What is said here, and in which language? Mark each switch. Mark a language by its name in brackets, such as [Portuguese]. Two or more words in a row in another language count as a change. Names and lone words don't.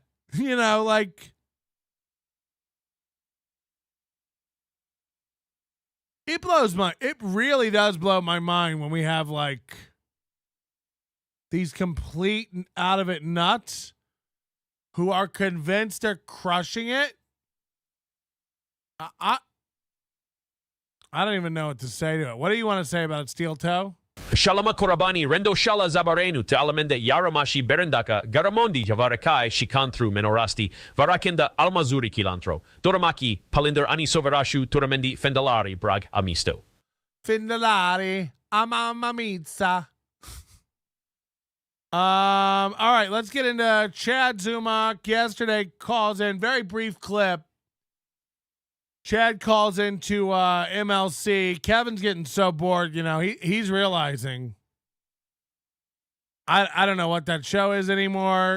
[English] You know, like, it really does blow my mind when we have like these complete out of it nuts who are convinced they're crushing it. I don't even know what to say to it. What do you want to say about it, Steel Toe? Shalama Korabani, Rendo Shala Zabarenu, te alamende Yaramashi Berendaka, Garamondi Javarakai, Shikantru Menorasti, Varakenda Almazuri Kilantro, Doramaki, Palinder Ani Soverashu, Turamendi Fendalari, Brag Amisto. Findalari, Amamamizza. All right, let's get into Chad Zumock. Yesterday calls in, very brief clip. Chad calls into MLC. Kevin's getting so bored, you know, he's realizing I don't know what that show is anymore.